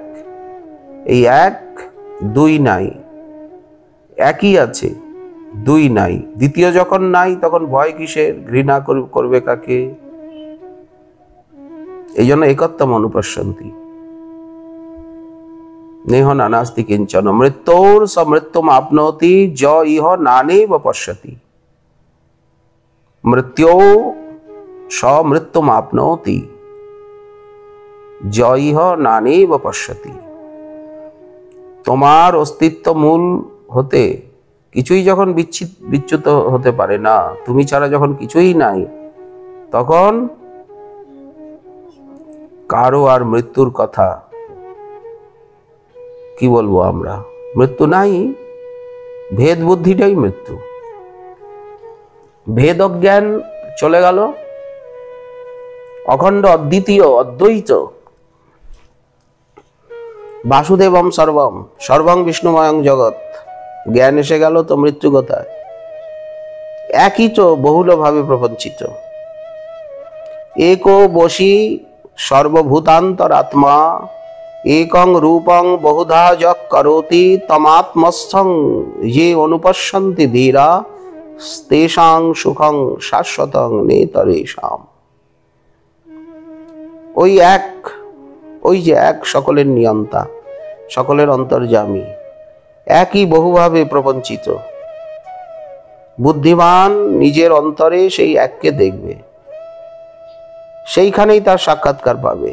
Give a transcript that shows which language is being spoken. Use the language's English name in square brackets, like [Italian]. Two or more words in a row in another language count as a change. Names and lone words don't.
[Bangla] এই এক, দুই নাই, একই আছে, দুই নাই। দ্বিতীয় যখন নাই তখন ভয় কিসের, ঘৃণা করবে কাকে? এই জন্য [Sanskrit] একত্বম অনুপশ্যন্তি। নেহ নানাস্তি কিঞ্চন মৃত্যুর স মৃত্যুম আপনোতি য ইহ নানেব পশ্যতি। মৃত্যু স মৃত্যুম আপনোতি য ইহ নানেব পশ্যতি। [Bangla] তোমার অস্তিত্ব মূল হতে কিছুই যখন বিচ্যুত হতে পারে না, তুমি ছাড়া যখন কিছুই নাই, তখন কারো আর মৃত্যুর কথা কি বলবো আমরা? মৃত্যু নাই, ভেদ বুদ্ধিটাই মৃত্যু। ভেদ অজ্ঞান চলে গেল, অখণ্ড অদ্বিতীয় অদ্বৈত [Sanskrit] বাসুদেবম সর্বম সর্বং বিষ্ণুময়ং জগৎ [Bangla] জ্ঞান এসে গেল, তো মৃত্যু কোথায়? একই তো বহুলভাবে প্রপঞ্চিত। [Sanskrit] একো বশী সর্বভূতান্তরাত্মা একং রূপং বহুধা যক করোতি তমাত্মস্থং যে অনুপশ্যন্তি ধীরা তেষাং সুখং শাশ্বতং নেতরেষাম। [Bangla] ওই এক, ওই যে এক সকলের নিয়ন্তা, সকলের অন্তর্যামী, একই বহুভাবে প্রপঞ্চিত। বুদ্ধিমান নিজের অন্তরে সেই এককে দেখবে, সেইখানেই তার সাক্ষাৎকার পাবে।